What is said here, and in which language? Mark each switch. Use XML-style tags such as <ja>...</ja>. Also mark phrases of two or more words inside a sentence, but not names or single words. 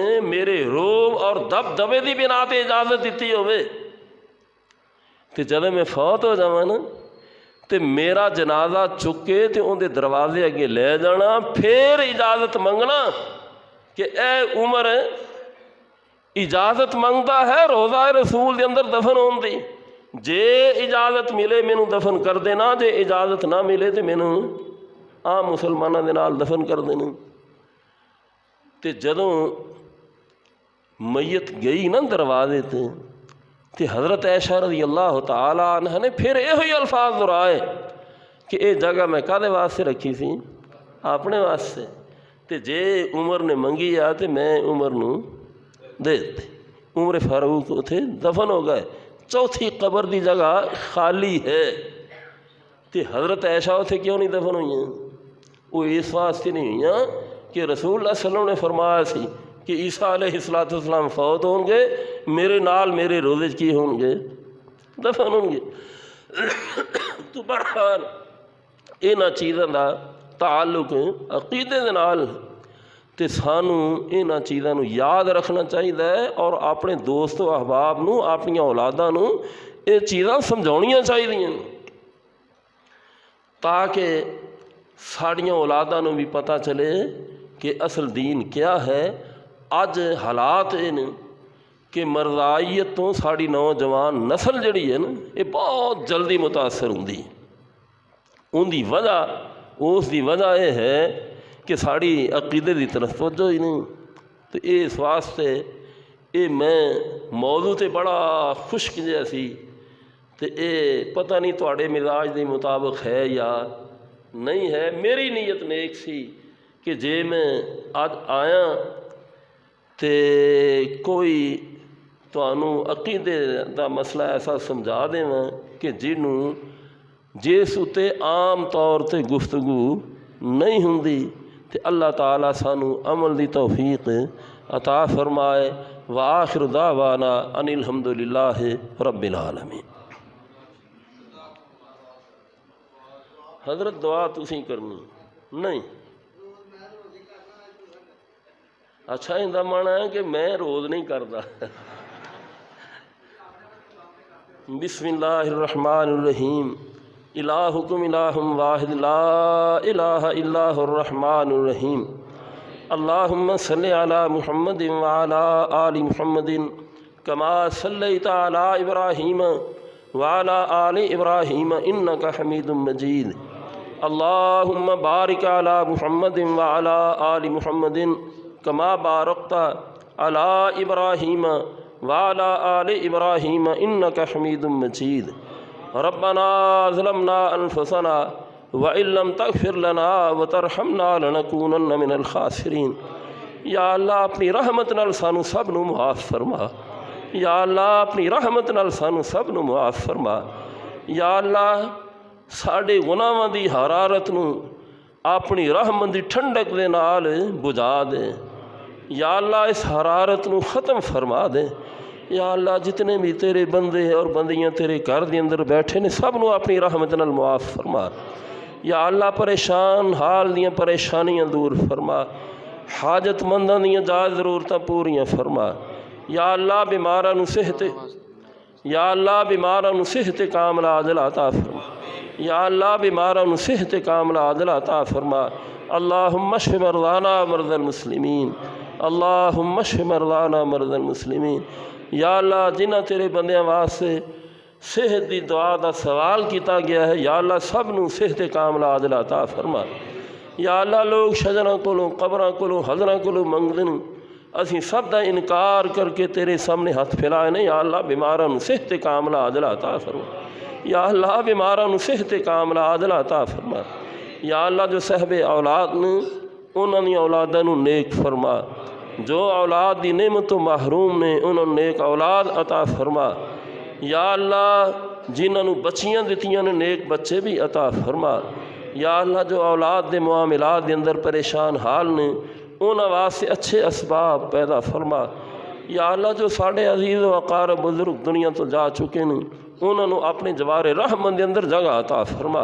<pa>میرے روب اور دبدبے دی بنا تے اجازت دیتی ہوئے تے جب میں فوت ہو جاواں نا تے میرا جنازہ چک کے تے ان دے دروازے اگے لے جانا، پھر اجازت منگنا کہ اے عمر اجازت منگتا ہے روضہ رسول دے اندر دفن ہون دی، جے اجازت ملے مینوں دفن کر دینا، جے اجازت نہ ملے تے مینوں عام مسلمانوں دے نال دفن کر دینا۔ تے جدوں میت گئی نا دروازے تے حضرت عائشہ</pa> <ar>رضی اللہ تعالیٰ عنہ</ar> <pa>نے پھر یہ الفاظ دہرائے کہ اے جگہ میں کدے واسطے رکھی سی؟ اپنے واسطے، تے جے عمر نے منگی آ تے میں عمر نو دے دیتے۔ عمر فاروق اتھے دفن ہو گئے، چوتھی قبر دی جگہ خالی ہے۔ تو حضرت عائشہ اتنے کیوں نہیں دفن ہوئی؟ وہ اس واسطے نہیں ہوئی کہ رسول اللہ</pa> <ar>صلی اللہ علیہ وسلم</ar> <pa>نے فرمایا سی کہ عیسیٰ</pa> <ar>علیہ السلام</ar> <pa>فوت ہون گے، میرے نال میرے روزے کی ہون گے، دفن ہون گے۔ تو بہرحال انہاں چیزاں دا تعلق عقیدے دے نال، تے سانوں انہاں چیزاں نو یاد رکھنا چاہیے اور اپنے دوست و احباب نو، اپنی اولاداں نو یہ چیزاں سمجھاؤنیاں چاہیے تاکہ ساڑیاں اولاداں نو بھی پتہ چلے کہ اصل دین کیا ہے۔ اج حالات کہ مرزائیت تو ساڑی نوجوان نسل جڑی ہے نا، یہ بہت جلدی متاثر ہوندی، ان دی وجہ اس دی وجہ یہ ہے کہ ساڑی عقیدے دی طرف توجہ ہی نہیں۔ تو اس واسطے یہ میں موضوع تے بڑا خشک جہا سی، تو یہ پتہ نہیں تواڈے مزاج دے مطابق ہے یا نہیں ہے۔ میری نیت نیک سی کہ جے میں اج آیا تے کوئی تانوں عقیدے دا مسئلہ ایسا سمجھا دیواں کہ جنوں جس اتے عام طور تے گفتگو نہیں ہوندی، تے اللہ تعالیٰ سانو عمل دی توفیق عطا فرمائے۔</pa> <ar>وآخر دعوانا ان الحمدللہ رب العالمین۔</ar> <pa>حضرت دعا تسی کرنی نہیں؟</pa> <ur>اچھا اندہ مانا ہے کہ میں روز نہیں کرتا۔</ur> <ar>بسم اللہ الرحمن الرحیم۔ الہکم الہ واحد لا الہ الا هو الرحمن الرحیم۔ اللہم صلی علی محمد وعلی آل محمد کما صلیت علی ابراہیم وعلی آل ابراہیم انک حمید مجید۔ اللہم بارک علی محمد وعلی آل محمد کما بارکت علی ابراہیم وعلی آل ابراہیم انک حمید مجید۔ ربنا ظلمنا انفسنا وإن لم تغفر لنا وترحمنا لنکونن من الخاسرین۔</ar> <pa>یا اللہ اپنی رحمت نال سانو سب نو معاف فرما۔ یا اللہ اپنی رحمت نال سانو سب نو معاف فرما۔ یا اللہ ساڑے گناہاں دی حرارت نو اپنی رحمت دی ٹھنڈک دے نال بجھا دے۔ یا اللہ اس حرارت نو ختم فرما دے۔ یا اللہ جتنے بھی تیرے بندے اور بندیاں تیرے گھر دے اندر بیٹھے نے سب نو اپنی رحمت نال معاف فرما۔ یا اللہ پریشان حال دیاں پریشانیاں دور فرما، حاجت منداں دیاں جائز ضرورتاں پوریاں فرما۔ یا اللہ بیماراں نو صحت، یا اللہ بیماراں نو صحت کاملہ عاجلہ عطا فرما۔ یا اللہ بیماراں نو صحت کاملہ عاجلہ عطا فرما۔</pa> <ar>اللہم اشف مرضانا مرضى المسلمین، اللہم اشف مرضانا مرضى المسلمین۔</ar> <pa>یا اللہ جنہ تیرے بندیاں واسطے صحت دی دعا دا سوال کیتا گیا ہے، یا اللہ سب نو صحت کاملہ عاجلہ عطا فرما۔ یا اللہ لوگ شجراں کولوں قبراں کولوں حضراں کولوں منگدن، اسی سب دا انکار کر کے تیرے سامنے ہاتھ پھیلائے نے۔ یا اللہ بیماراں نو صحت کاملہ عاجلہ عطا فرما۔ یا اللہ بیماراں نو صحت کاملہ عاجلہ عطا فرما۔ یا اللہ جو صاحب اولاد نے انہاں دی اولاداں نو نیک فرما، جو اولاد دی نعمت تو محروم نے انہوں نے نیک اولاد عطا فرما۔ یا اللہ جنہاں نو بچیاں دتیاں نے نیک بچے بھی عطا فرما۔ یا اللہ جو اولاد دے معاملات دے اندر پریشان حال نے انہاں واسطے اچھے اسباب پیدا فرما۔ یا اللہ جو ساڑے عزیز و اقارب بزرگ دنیا تو جا چکے نے انہوں نے اپنے جوار رحمت دے اندر جگہ عطا فرما۔</pa>